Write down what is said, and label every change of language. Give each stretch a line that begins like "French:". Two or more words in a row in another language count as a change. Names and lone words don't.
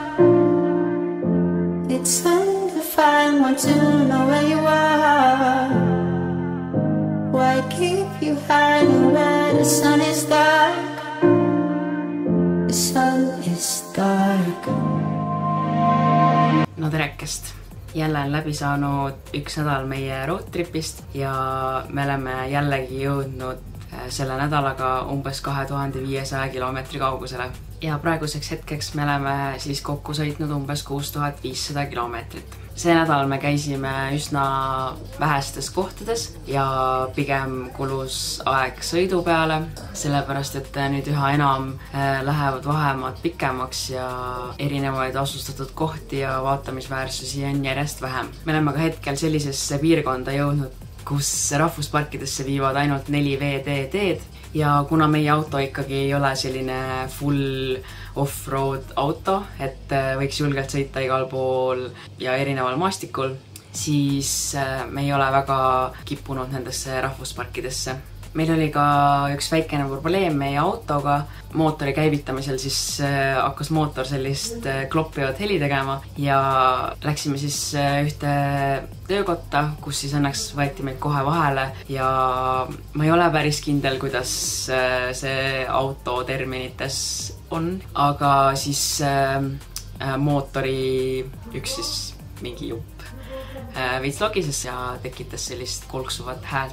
English: It's undefined, want to know where you are. Why keep you hiding when the sun is dark? The sun is dark.
Estonian: No terekest! Jälle on läbi saanud üks nädal meie roadtripist ja me oleme jällegi jõudnud selle nädalaga umbes 2500 kilomeetri kaugusele. Ja praeguseks hetkeks me oleme siis kokku sõitnud umbes 6500 kilomeetrit. See nädal me käisime üsna vähestes kohtades ja pigem kulus aeg sõidu peale, sellepärast et nüüd üha enam lähevad vahemaad pikemaks ja erinevaid asustatud kohti ja vaatamisväärsusi on järjest vähem. Me oleme ka hetkel sellisesse piirkonda jõudnud, kus rahvusparkidesse viivad ainult 4 VD-teed ja kuna meie auto ikkagi ei ole selline
English: full off-road
Estonian: auto, et võiks julgelt sõita igal pool ja erineval maastikul, siis me ei ole väga kippunud nendesse rahvusparkidesse. Meil oli ka üks väikene probleem meie autoga. Mootori käivitamisel siis hakkas mootor sellist kloppivat heli tegema ja läksime siis ühte töökotta, kus siis õnneks võeti meid kohe vahele ja ma ei ole päris kindel, kuidas see auto terminites on, aga siis mootori üks siis mingi jupp veits logises ja tekitas sellist kolksuvat häält.